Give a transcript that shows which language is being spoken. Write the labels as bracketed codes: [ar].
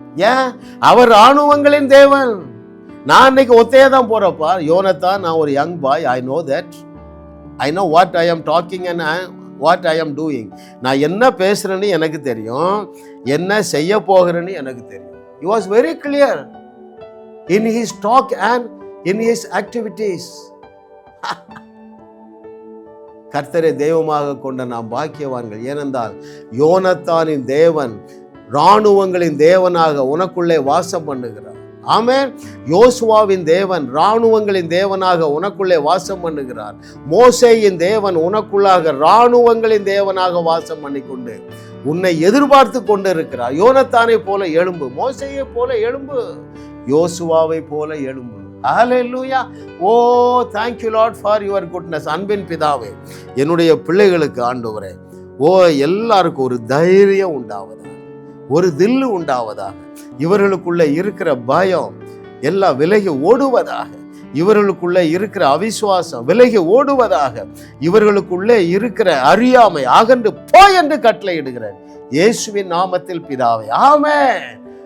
[ta] ஏன்? அவர் இராணுவங்களின் தேவன். நான் இன்னைக்கு ஒத்தையே தான் போறப்பா. யோனத்தான், நான் ஒரு young boy. [en] I know that. I know what I am talking and what I am doing. [ta] நான் என்ன பேசுறேன்னு எனக்கு தெரியும், என்ன செய்ய போகிறேன்னு எனக்கு தெரியும். [en] He was very clear in his talk and in his activities. [ta] கர்த்தரை தெய்வமாக கொண்ட நாம் பாக்கியவான்கள். ஏனென்றால் யோனத்தானின் தேவன் இராணுவங்களின் தேவனாக உனக்குள்ளே வாசம் பண்ணுகிறார். ஆமென். யோசுவாவின் தேவன் இராணுவங்களின் தேவனாக உனக்குள்ளே வாசம் பண்ணுகிறார். மோசேயின் தேவன் உனக்குள்ளாக இராணுவங்களின் தேவனாக வாசம் பண்ணிக்கொண்டு உன்னை எதிர்பார்த்து கொண்டு இருக்கிறார். யோனத்தானை போல எழும்பு, மோசேயை போல எழும்பு, யோசுவாவை போல எழும்பு. ஹல்லேலூயா. [en] Oh thank you Lord for your goodness. [ta] அன்பின் பிதாவே, என்னுடைய பிள்ளைகளுக்கு ஆண்டவரே, ஓ எல்லாருக்கும் ஒரு தைரியம் உண்டாவதாக, ஒரு தில்லு உண்டாவதாக, இவர்களுக்குள்ள இருக்கிற பயம் எல்லாம் விலகி ஓடுவதாக, இவர்களுக்குள்ள இருக்கிற அவிசுவாசம் விலகி ஓடுவதாக, இவர்களுக்குள்ளே இருக்கிற அறியாமை அகன்று போய் என்று கட்டளையிடுகிறேன் இயேசுவின் நாமத்தில் பிதாவே, ஆமென்.